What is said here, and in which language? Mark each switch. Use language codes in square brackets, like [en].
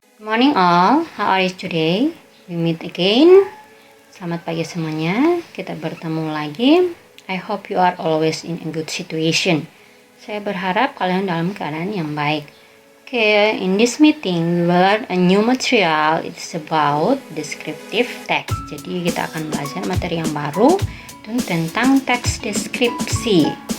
[en] morning all, how are you today? We meet again. [id] Selamat pagi semuanya, kita bertemu lagi. [en] I hope you are always in a good situation. [id] Saya berharap kalian dalam keadaan yang baik. [en] Okay, in this meeting we will learn a new material. It's about descriptive text. [id] Jadi kita akan belajar materi yang baru tentang teks deskripsi.